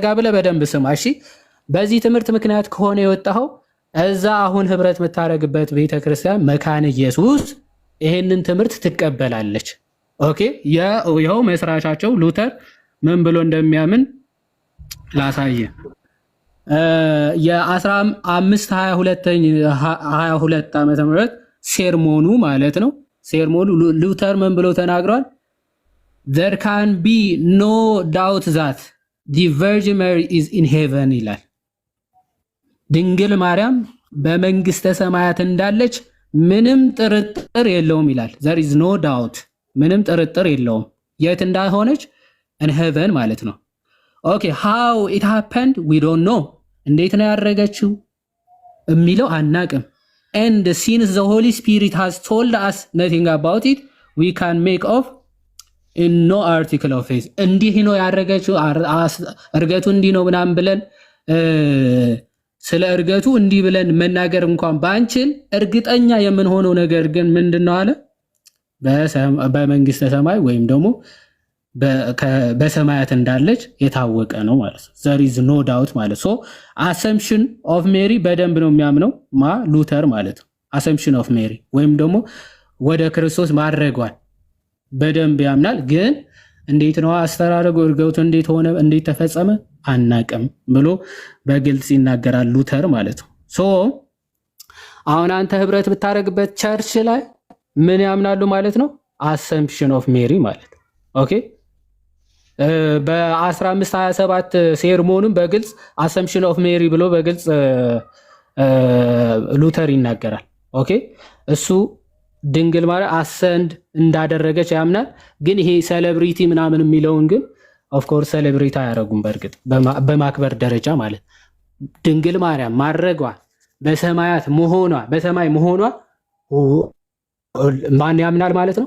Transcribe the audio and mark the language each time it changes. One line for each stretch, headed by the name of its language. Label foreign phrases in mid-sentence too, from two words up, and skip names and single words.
Amharic: ብለህ በደንብ ስማ እሺ። በዚህ ትምህርት ምክንያት ከሆነ የወጣኸው እዛ አሁን ህብረት የምታደርግበት ቤተክርስቲያን መካነ ኢየሱስ ይሄንን ትምህርት ትቀበላለች። ኦኬ ይኸው መስራቻቸው ሉተር ምን ብሎ እንደሚያምን ላሳየ። የ1522 ዓመተ ምህረት ሴርሞኑ ማለት ነው። ሴርሞኑ ሉተር ምን ብሎ ተናግሯል?
English: There can be no doubt that the Virgin Mary is in heaven
Amharic: ይላል። ድንግል ማርያም በመንግስተ ሰማያት እንዳለች ምንም ጥርጥር የለውም ይላል።
English: There is no doubt
Amharic: ምንም ጥርጥር የለውም የት እንዳሆነች
English: in heaven
Amharic: ማለት ነው። ኦኬ
English: how it happened we don't know
Amharic: እንዴት ነው ያደረገችው የሚለው አናቅም።
English: and since the Holy Spirit has told us nothing about it we can make of in no article of faith
Amharic: እንዲህ ነው ያደረገችው እርገቱ እንዲህ ነው ምናምን ብለን ስለ እርገቱ እንዲህ ብለን መናገር እንኳን ባንችል እርግጠኛ የምንሆነው ነገር ግን ምንድነው አለ በመንግስተ ሰማይ ወይም ደግሞ በሰማያት እንዳለች የታወቀ ነው ማለት ነው።
English: there is no doubt
Amharic: ማለት so
English: assumption of Mary
Amharic: በደንብ ነው የሚያምነው ሉተር ማለት ነው።
English: assumption of Mary
Amharic: ወይም ደግሞ ወደ ክርስቶስ ማድረጓል በደንብ ያምናል። ግን እንዴት ነው አስተራረጉ እርገቱ እንዴት ሆነ እንዴት ተፈጸመ አናቅም ብሎ በግልጽ ይናገራል ሉተር ማለት ነው። ሶ አሁን አንተ ህብረት ብታረግበት ቸርች ላይ ምን ያምናሉ ማለት ነው?
English: assumption of Mary
Amharic: ማለት ኦኬ በ1527 ሴርሞኑም በግልጽ
English: assumption of Mary
Amharic: ብሎ በግልጽ ሉተር ይናገራል። ኦኬ እሱ ድንግል ማርያም አሰንድ እንዳደረገች ያምናል። ግን ይሄ ሴሌብሪቲ ምናምን የሚለውን ግን
English: of course
Amharic: ሴሌብሪቲ አያረጉም። በእርግጥ በማክበር ደረጃ ማለት ድንግል ማርያም ማድረጓ በሰማያት መሆኗ በሰማይ መሆኗ ማን ያምናል ማለት ነው?